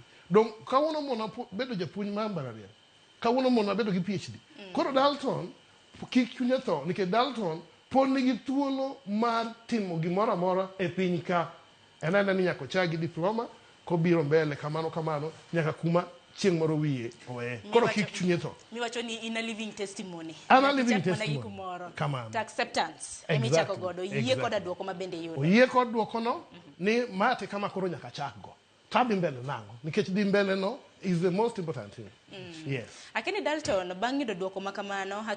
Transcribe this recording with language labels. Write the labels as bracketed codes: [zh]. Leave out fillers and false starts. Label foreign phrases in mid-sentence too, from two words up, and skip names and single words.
[luo] Dong kawuono mona bedo japuonj mar mbalariany. Kawuono mona bedo gi PhD. Koro Dalton kik chunye tho nikech Dalton pod nigi thuolo mar timo gimoro amora e piny ka. En ni nyaka ochak gi diploma kobiro mbele kamano nyaka kuma chieng' moro wiye owe. Koro kik chunye tho. Miwacho ni [en] in a living testimony. Ana living testimony. [luo] Kamano. To acceptance. Emichako godo. Yie koda duoko mabende yudo. Oyie kod duoko no ni mate kama koro nyaka chak go. Tabi mbele nango. Nikech di mbele no [en] is the most important thing. [luo] Yes. Akini Dalton bang' yudo duoko makamano